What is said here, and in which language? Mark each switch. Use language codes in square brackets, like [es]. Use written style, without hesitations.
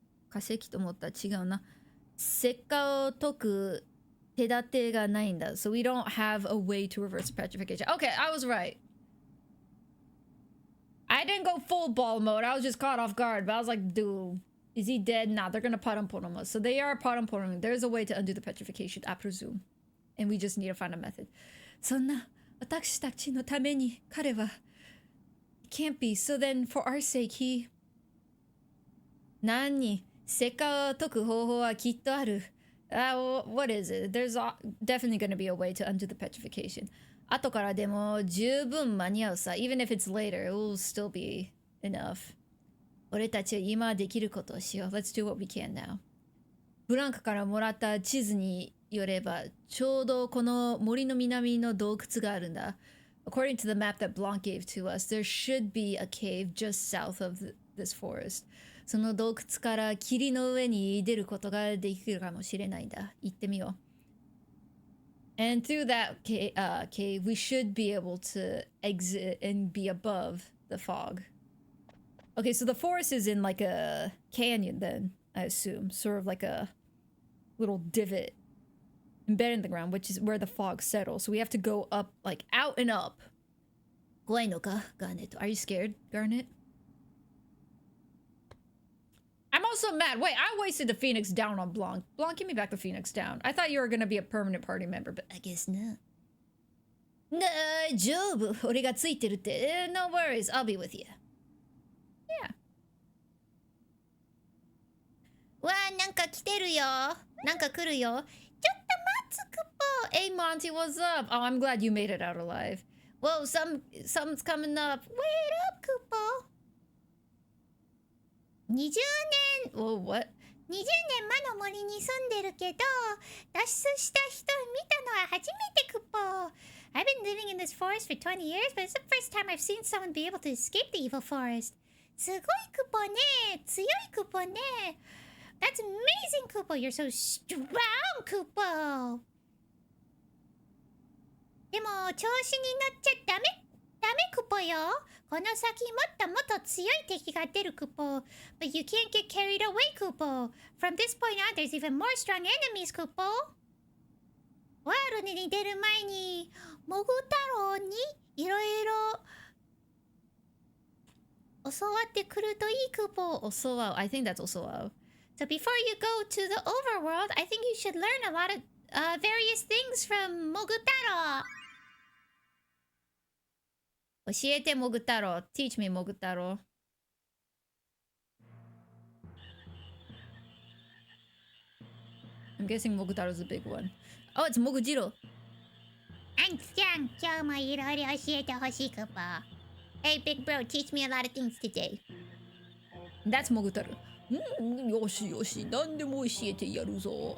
[ja] 化石と思ったら違うな。石化を解く手立てがないんだ。 [en] So we don't have a way to reverse petrification. Okay, I was right. I didn't go full ball mode. I was just caught off guard. But I was like, dude, is he dead? Nah, they're gonna paramporum us. So they are paramporum. There's a way to undo the petrification, I presume. And we just need to find a method. [ja] そんな私たちのために彼は [en] can't be. So then for our sake, he [ja] 何石化を解く方法はきっとある. [en] What is it? There's definitely going to be a way to undo the petrification. [ja] 後からでも十分間に合うさ. [en] Even if it's later, it will still be enough. [ja] 俺たちは今できることをしよう. [en] Let's do what we can now. [ja] ブランクからもらった地図によれば、ちょうどこの森の南の洞窟があるんだ. [en] According to the map that Blanc gave to us, there should be a cave just south of this forest. [ja] その洞窟から霧の上に出ることができるかもしれないんだ。行ってみよう。 [en] And through that cave, we should be able to exit and be above the fog. Okay, so the forest is in like a canyon then, I assume. Sort of like a little divot embedded in the ground, which is where the fog settles. So we have to go up, like out and up. [ja] 怖いのか, Garnet? [en] Are you scared, Garnet? I'm also mad. Wait, I wasted the Phoenix down on Blanc. Blanc, give me back the Phoenix down. I thought you were gonna be a permanent party member, but I guess not. [ja] 大丈夫。俺がついてるって。 [en] No worries, I'll be with you. Yeah. [ja] てるよ。なんか来るよ。ちょっと待つクポ。 [en] Hey Monty, what's up? Oh, I'm glad you made it out alive. Whoa, something's coming up. Wait up, クポ。 [ja] 20年 [en] Whoa, what? [ja] 20年魔の森に住んでるけど、脱出した人見たのは初めてクポ。 [en] I've been living in this forest for 20 years, but it's the first time I've seen someone be able to escape the evil forest. [ja] すごいクポね。強いクポね。 [en] That's amazing, Kupo. You're so strong, Kupo. [ja] でも調子に乗っちゃダメクポよ。この先もっともっと強い敵が出るクポ。 [en] But you can't get carried away, Kupo. From this point on, there's even more strong enemies, Kupo. [ja] ワールドに出る前にモグ太郎にいろいろ教わってくるといいクポ。 [en] Osowao. I think that's Osowao. So before you go to the overworld, I think you should learn a lot of various things from Mogutaro. [ja] 教えてモグ太郎. [en] Teach me モグ太郎. I'm guessing Mogutaro's the big one. Oh, it's Mogujiro. [ja] アンちゃん、今日もいろいろ教えてほしいクポ。 [en] Hey, big bro, teach me a lot of things today. That's Mogutaro. [ja] よしよし、何でも教えてやるぞ。